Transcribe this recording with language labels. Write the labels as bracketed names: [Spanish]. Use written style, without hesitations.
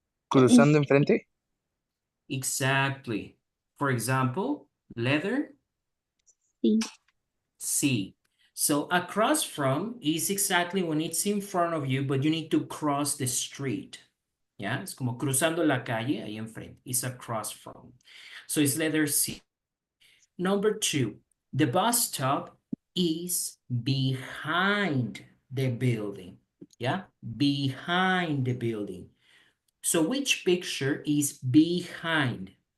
[Spanish] Cruzando enfrente. [English] Exactly. For example, letter [Spanish] Sí. [English] C. So across from is exactly when it's in front of you, but you need to cross the street. [Spanish] Yeah, es como cruzando la calle ahí enfrente. [English] It's across from. So it's letter C. Number 2, the bus stop is behind the building. Yeah, behind the building. So which picture is behind?